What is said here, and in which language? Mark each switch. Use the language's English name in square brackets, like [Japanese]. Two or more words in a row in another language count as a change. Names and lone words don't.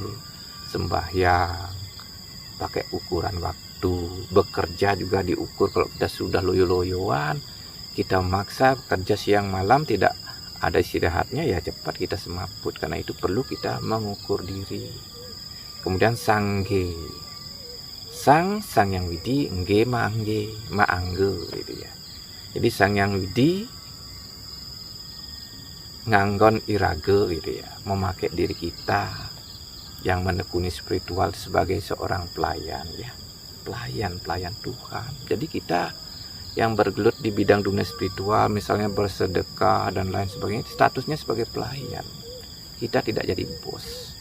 [Indonesian] Sembahyang pakai ukuran waktu, bekerja juga diukur. Kalau kita sudah loyo-loyoan, kita memaksa kerja siang malam tidak ada istirahatnya, ya cepat kita semaput. Karena itu perlu kita mengukur diri. [Balinese] Kemudian sangge, sang yang widi, engge maangge gitu, ya. [Indonesian] Jadi sang yang widi [Balinese] nganggon irage [Indonesian] gitu, ya, memakai diri kita yang menekuni spiritual sebagai seorang pelayan, ya. Pelayan Tuhan. Jadi kita yang bergelut di bidang dunia spiritual, misalnya bersedekah dan lain sebagainya, statusnya sebagai pelayan. Kita tidak jadi bos.